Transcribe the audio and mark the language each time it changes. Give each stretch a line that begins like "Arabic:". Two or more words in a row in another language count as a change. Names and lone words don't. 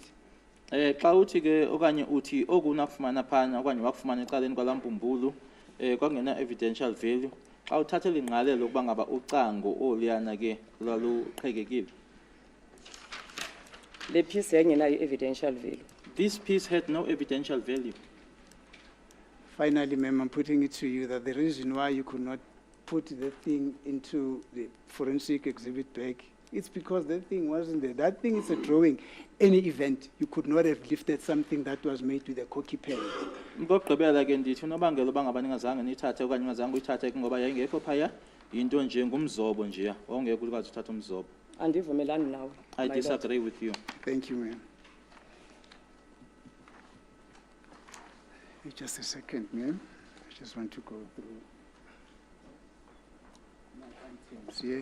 Xhosa: Xa uthi ke okanye uthi okunakufumana phana okanye wakufumana eqaleni kwalambumbulu kwangena
English: evidential value
Xhosa: xa uthathela ingqalelo ukuba ngaba ucango oliyana ke lwaluqhekekile. Le piece yayingenayo
English: evidential value. This piece had no evidential value. Finally, ma'am, I'm putting it to you that the reason why you could not put the thing into the forensic exhibit bag, it's because that thing wasn't there. That thing is a drawing. Any event, you could not have lifted something that was made with a corky pen.
Xhosa: Ngokugqibela ke ndithi unobangela uba ngaba ningazange niyithathe okanye ungazange uyithathe ngoba yayingekho phaya yinto nje ngumzobo nje ongeke ukwazi uthatha umzobo. Andivumelani nawe.
English: I my lord. disagree with you. Thank you, ma'am. Just a second, ma'am. I just want to go through my items here.